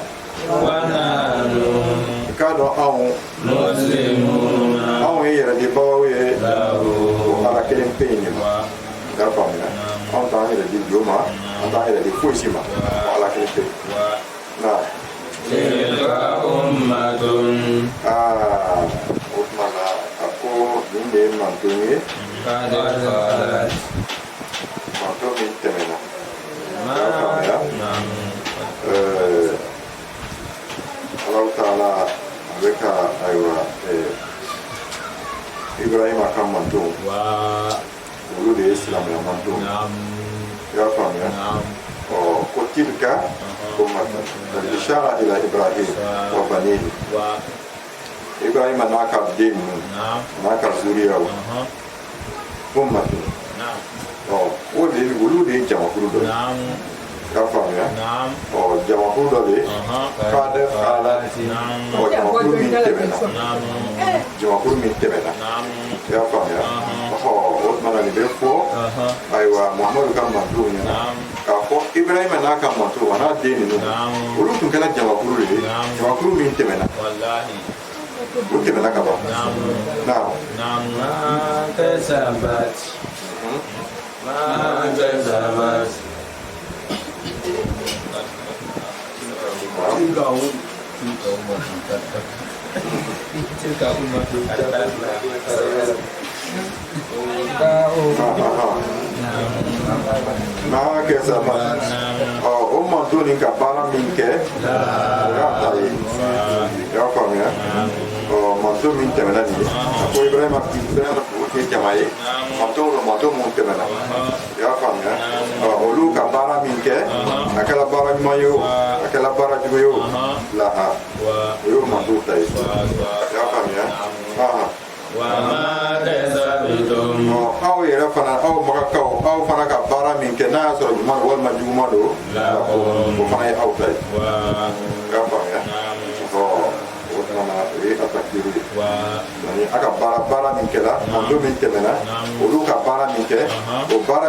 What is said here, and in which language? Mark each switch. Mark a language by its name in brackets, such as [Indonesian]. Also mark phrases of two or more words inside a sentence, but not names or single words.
[Arabic] ونحن [Bambara] k'a dɔn anw [Arabic] مسلمون [Bambara] anw ye yɛrɛdibagaw ye [Arabic] له [Bambara] o ala kelen pe in de ma i y'a faamuya anw t'an yɛrɛ di jo ma an t'an yɛrɛ di foyi si ma o ala kelen pe naam [Arabic] تلك أمة [Bambara] o tuma na a ko min de ye manto ye [Arabic] قد قالت [Bambara] manto min tɛmɛna [Arabic] ما [Bambara] y'a faamuya [Arabic] نعم [Bambara] Allahu Taala a bɛ ka ayiwa Ibrahima ka manto olu de ye silamɛya manto [Arabic] نعم [Bambara] y'a faamuya [Arabic] نعم [Bambara] ko [Arabic] تلك أمة الإشارة إلى إبراهيم وبنيه [Bambara] Ibrahima n'a ka den ninnu n'a ka zuriyaw ummatan o de olu de ye jamakulu dɔ ye y'a faamuya jamakulu dɔ de k'ale ala jamakulu min tɛmɛna jamakulu min tɛmɛna y'a faamuya o tumana nin bɛ fɔ ayiwa Muhamadu ka mantow ɲɛna k'a fɔ Ibrahima n'a ka mantow a n'a den ninnu olu tun kɛra jamakulu de ye jamakulu min tɛmɛna o tɛmɛna ka ban [Arabic] نعم ما كسبت ما كسبت تلك أمة [Bambara] n'a kɛ sama o manto nin ka baara min kɛ o y'a ta ye y'a faamuya manto min tɛmɛna nin ye a ko Ibrahima o tun ye jama ye manto mun tɛmɛna y'a faamuya olu ka baara min kɛ a kɛra baara ɲuman ye o a kɛra baara jugu ye o laha o y'o manto ta ye y'a faamuya [Arabic] وما كسبتم [Bambara] aw yɛrɛ fana aw magakaw aw fana ka baara min kɛ n'a y'a sɔrɔ ɲuman don walima juguman don o fana ye aw ta ye y'a faamuya o tumana o ye a takdiru ye yani a ka baara min kɛra manto min tɛmɛna olu ka baara min kɛ o baara